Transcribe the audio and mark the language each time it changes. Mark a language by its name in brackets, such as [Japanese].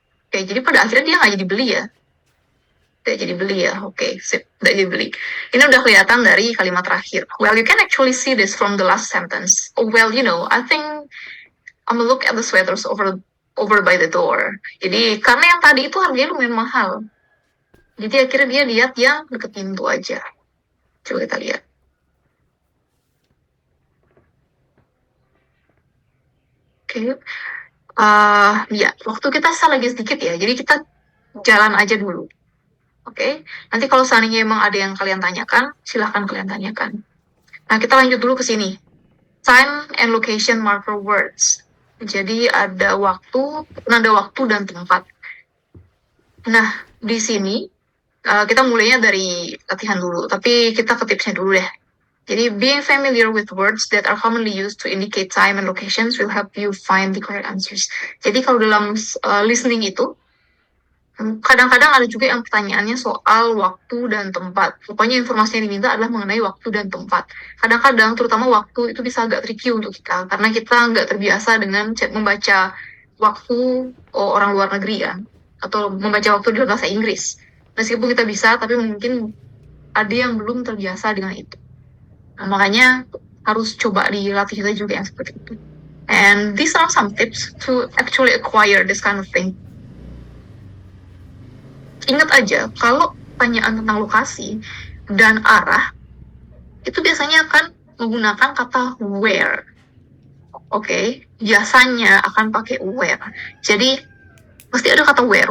[Indonesian] Oke, jadi pada akhirnya dia nggak jadi beli ya? Tidak jadi beli ya? Oke, sip. Tidak jadi beli. Ini udah kelihatan dari kalimat terakhir. [English] Well, you can actually see this from the last sentence. Oh, well, I think I'm gonna look at the sweaters over by the door. [Indonesian] Jadi, karena yang tadi itu harganya lumayan mahal. Jadi akhirnya dia lihat yang deket pintu aja. Coba kita lihat. Oke. Ya, waktu kita lagi sedikit ya. Jadi kita jalan aja dulu. Oke. Nanti kalau seandainya emang ada yang kalian tanyakan, silahkan kalian tanyakan. Nah, kita lanjut dulu ke sini. [English] Time and location marker words. [Indonesian] Jadi ada nada waktu dan tempat. Nah, di sini kita mulainya dari latihan dulu, tapi kita ke tipsnya dulu deh. [English] Jadi, being familiar with words that are commonly used to indicate time and locations will help you find the correct answers. [Indonesian] Jadi, kalau dalam listening itu, kadang-kadang ada juga yang pertanyaannya soal waktu dan tempat. Pokoknya informasi yang diminta adalah mengenai waktu dan tempat. Kadang-kadang, terutama waktu, itu bisa agak tricky untuk kita, karena kita nggak terbiasa dengan membaca waktu orang luar negeri kan, atau membaca waktu di bahasa Inggris. Meskipun kita bisa, tapi mungkin ada yang belum terbiasa dengan itu. Nah, makanya harus coba dilatih kita juga yang seperti itu. [English] And these are some tips to actually acquire this kind of thing. [Indonesian] Ingat aja, kalau pertanyaan tentang lokasi dan arah, itu biasanya akan menggunakan kata where. Oke, biasanya akan pakai where. Jadi, pasti ada kata where.